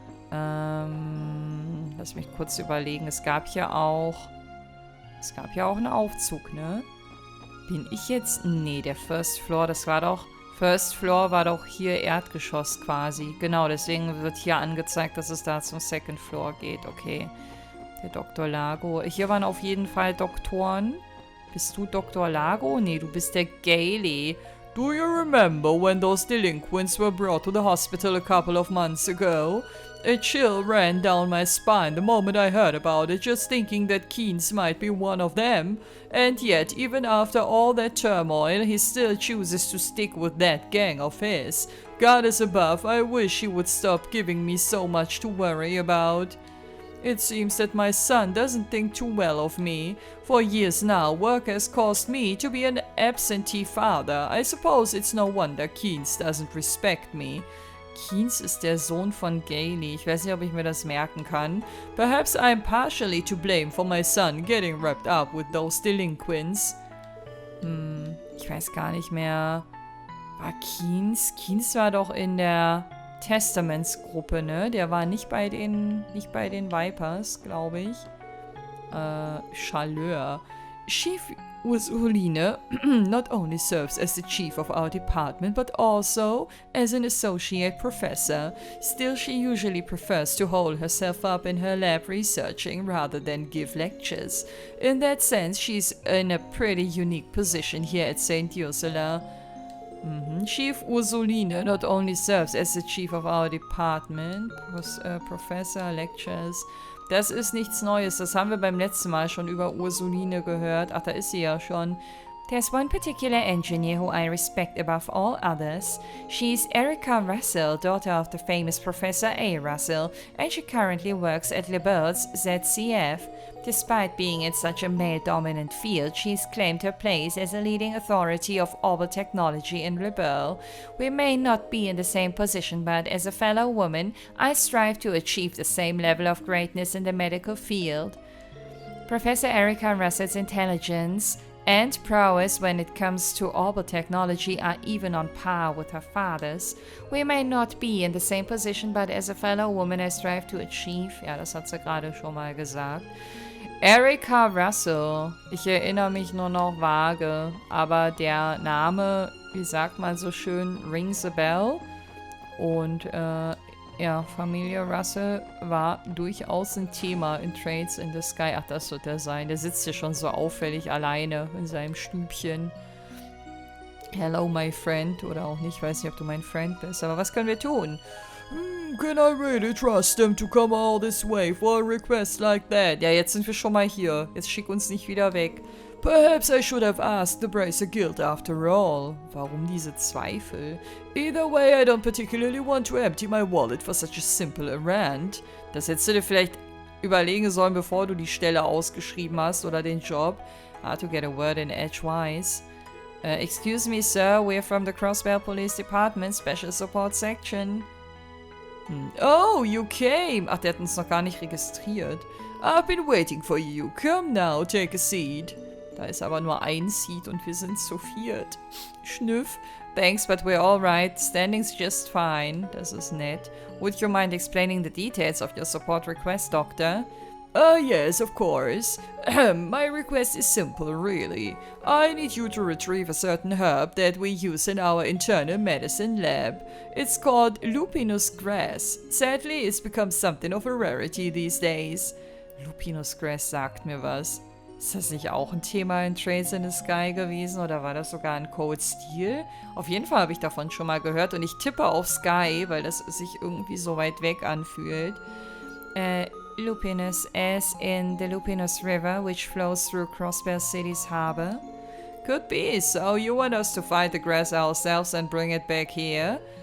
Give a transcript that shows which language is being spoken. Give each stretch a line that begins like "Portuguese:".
German: Lass mich kurz überlegen. Es gab ja auch einen Aufzug, ne? Bin ich jetzt... Nee, der First Floor, das war doch... First Floor war doch hier Erdgeschoss quasi. Genau, deswegen wird hier angezeigt, dass es da zum Second Floor geht. Okay. Der Dr. Lago. Hier waren auf jeden Fall Doktoren. Bist du Dr. Lago? Nee, du bist der Gailey.
English: Do you remember when those delinquents were brought to the hospital a couple of months ago? A chill ran down my spine the moment I heard about it, just thinking that Keynes might be one of them. And yet, even after all that turmoil, he still chooses to stick with that gang of his. God is above, I wish he would stop giving me so much to worry about. It seems that my son doesn't think too well of me. For years now, work has caused me to be an absentee father. I suppose it's no wonder Keynes doesn't respect me.
German: Keynes ist der Sohn von Gailey. Ich weiß nicht, ob ich mir das merken kann.
English: Perhaps I'm partially to blame for my son getting wrapped up with those delinquents.
German: Ich weiß gar nicht mehr. War Keynes? Keynes war doch in der Testamentsgruppe, ne? Der war nicht bei den Vipers, glaube ich. Chaleur.
English: Chief Ursuline not only serves as the chief of our department, but also as an associate professor. Still, she usually prefers to hold herself up in her lab researching rather than give lectures. In that sense, she's in a pretty unique position here at St. Ursula. Chief Ursuline not only serves as the chief of our department, Professor, Lectures.
German: Das ist nichts Neues, das haben wir beim letzten Mal schon über Ursuline gehört. Ach, da ist sie ja schon.
English: There's one particular engineer who I respect above all others. She's Erica Russell, daughter of the famous Professor A. Russell, and she currently works at Liber's ZCF. Despite being in such a male-dominant field, she's claimed her place as a leading authority of orbital technology in Liberl. We may not be in the same position, but as a fellow woman, I strive to achieve the same level of greatness in the medical field. Professor Erica Russell's intelligence and prowess when it comes to orbital technology are even on par with her father's. We may not be in the same position, but as a fellow woman I strive to achieve.
German: Ja, das hat sie gerade schon mal gesagt. Erica Russell. Ich erinnere mich nur noch vage, aber der Name, wie sagt man so schön,
English: rings a bell.
German: Und ja, Familie Russell war durchaus ein Thema in Trades in the Sky. Ach, das wird er sein. Der sitzt hier schon so auffällig alleine in seinem Stübchen.
English: Hello, my friend.
German: Oder auch nicht, weiß nicht, ob du mein Friend bist. Aber was können wir tun?
English: Can I really trust them to come all this way for a request like that?
German: Ja, jetzt sind wir schon mal hier. Jetzt schick uns nicht wieder weg.
English: Perhaps I should have asked the Bracer Guild after all.
German: Warum diese Zweifel?
English: Either way, I don't particularly want to empty my wallet for such a simple errand.
German: Das hättest du dir vielleicht überlegen sollen, bevor du die Stelle ausgeschrieben hast oder den Job.
English: Hard to get a word in edgewise. Excuse me, sir, we're from the Crossbell Police Department, Special Support Section. Oh, you came.
German: Ach, der hat uns noch gar nicht registriert.
English: I've been waiting for you. Come now, take a seat.
German: Da ist aber nur ein Seat und wir sind zu viert. Schnüff.
English: Thanks, but we're all right. Standing's just fine.
German: Das ist nett.
English: Would you mind explaining the details of your support request, Doctor? Yes, of course. My request is simple, really. I need you to retrieve a certain herb that we use in our internal medicine lab. It's called Lupinus Gras. Sadly, it's become something of a rarity these days.
German: Lupinus Gras sagt mir was. Ist das nicht auch ein Thema in Trades in the Sky gewesen oder war das sogar ein Code Steel? Auf jeden Fall habe ich davon schon mal gehört und ich tippe auf Sky, weil das sich irgendwie so weit weg anfühlt.
English: Lupinus, as in the Lupinus River, which flows through Crossbell City's harbor. Could be, so you want us to find the grass ourselves and bring it back here?